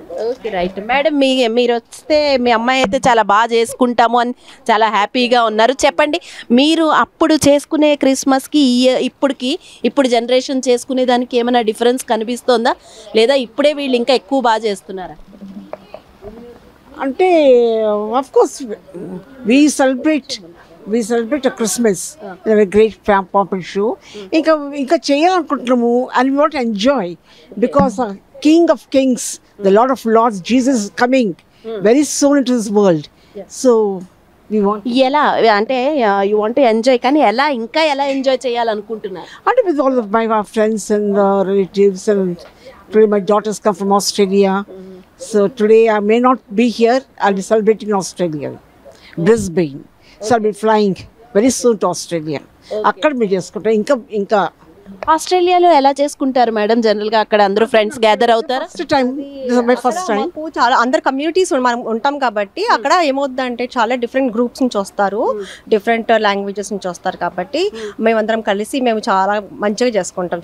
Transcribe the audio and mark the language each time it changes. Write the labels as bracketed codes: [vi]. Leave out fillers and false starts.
[te] Okay right madam, మీరు వస్తే మీ అమ్మాయి అయితే చాలా బాగా చేసుకుంటాము అని చాలా హ్యాపీగా ఉన్నారు. చెప్పండి, మీరు అప్పుడు చేసుకునే క్రిస్మస్కి ఇప్పుడు జనరేషన్ చేసుకునే దానికి ఏమైనా డిఫరెన్స్ కనిపిస్తుందా, లేదా ఇప్పుడే వీళ్ళు ఇంకా ఎక్కువ బాగా చేస్తున్నారా? [en] అంటే of course we celebrate a Christmas in a great pomp and show. [te] ఇంకా చేయాలనుకుంటున్నాము [en] and we want to enjoy because King of Kings, the Lord of Lords, Jesus is coming very soon into this world. So we want [te] ఎలా అంటే [en] you want to enjoy, [te] కానీ ఇంకా ఎలా enjoy చేయాలనుకుంటున్నారు? [en] and with all of my friends and relatives, and today my daughters come from Australia. So today I may not be here, I'll be celebrating in Australia, Brisbane. So I'll be flying very soon to Australia. [te] అక్కడ మేము చేసుకుంటాం. ఇంకా ఆస్ట్రేలియాలో ఎలా చేసుకుంటారు madam? General గా అక్కడ అందరూ ఫ్రెండ్స్ గ్యాదర్ అవుతారా? [en] first time [te] చాలా అందరు కమ్యూనిటీస్ మనం ఉంటాం కాబట్టి అక్కడ ఏమవుతుందంటే చాలా డిఫరెంట్ గ్రూప్స్ నుంచి వస్తారు, డిఫరెంట్ లాంగ్వేజెస్ నుంచి వస్తారు కాబట్టి మేమందరం కలిసి మేము చాలా మంచిగా చేసుకుంటాం.